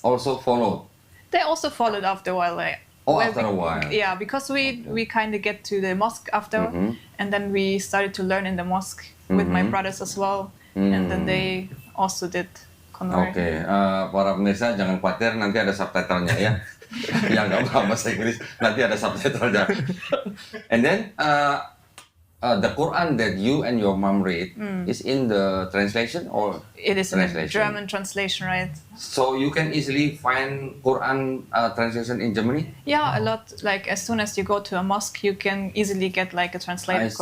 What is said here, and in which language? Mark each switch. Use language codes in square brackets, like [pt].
[en] Also followed. They also followed after a while. Like, Oh, Well, after a while. Yeah, because we kind of get to the mosque after, and then we started to learn in the mosque with my brothers as well, and then they also did convert. [id] Oke, para pemirsa jangan khawatir, nanti ada subtitlenya ya. Yang nggak paham bahasa Inggris, nanti ada subtitlenya. [en] And then the Quran that you and your mom read is in the translation or It is in a translation? German translation, right? So you can easily find Quran translation in Germany? Yeah, a lot. Like as soon as you go to a mosque, you can easily get like a translated